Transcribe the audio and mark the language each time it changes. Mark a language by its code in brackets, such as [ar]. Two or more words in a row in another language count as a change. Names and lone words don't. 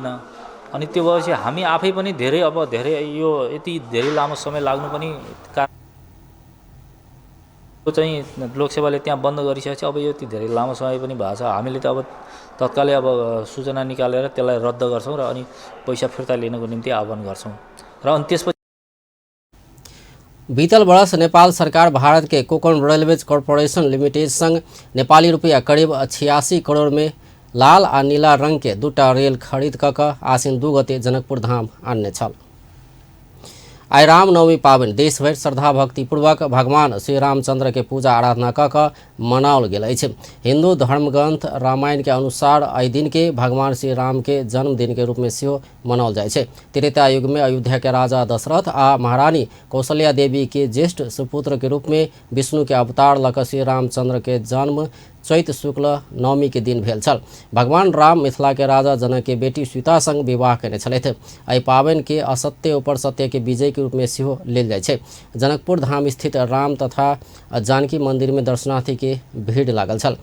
[ne] अनि त्यो भएपछि हामी आफै पनि धेरै यो यति धेरै लामो समय लाग्नु पनि चाहिँ लोकसेवाले त्यहाँ बन्द गरिसकेपछि अब यो यति धेरै लामो समय पनि भएको छ। हामीले त अब तत्कालै अब सूचना निकालेर त्यसलाई रद्द गर्छौँ र अनि पैसा फिर्ता लिनको निम्ति आह्वान गर्छौँ र अनि त्यसपछि [mai] बीतल वर्ष नेपाल सरकार भारत के कोंकण रेलवेज कॉरपोरेशन लिमिटेड संग नेपाली रुपया करीब 86 करोड़ में लाल आ नीला रंग के 2टा रेल खरीद क आसिन 2 गते जनकपुर धाम आन्ने छल। आइ रामनवमी पावन देशभर श्रद्धा भक्तिपूर्वक भगवान श्री रामचंद्र के पूजा आराधना क मनाओल गेल अछि। हिंदू धर्मग्रंथ रामायण के अनुसार एहि दिन के भगवान श्री राम के जन्मदिन के रूप में सेहो मनाओल जाइ छै। त्रेता युग में अयोध्या के राजा दशरथ आ महारानी कौशल्या देवी के ज्येष्ठ सुपुत्र के रूप में विष्णु के अवतार लऽ कऽ श्री रामचंद्र के जन्म चैत शुक्ल नवमी के दिन भेल छल। भगवान राम मिथिला के राजा जनक के बेटी सीता संग विवाह केने छलथि। एहि पावनि के असत्य ऊपर सत्य के विजय के रूप में सेहो लेल जाइ छै। जनकपुर धाम स्थित राम तथा जानकी मंदिर में दर्शनार्थी के भीड़ लागल छल।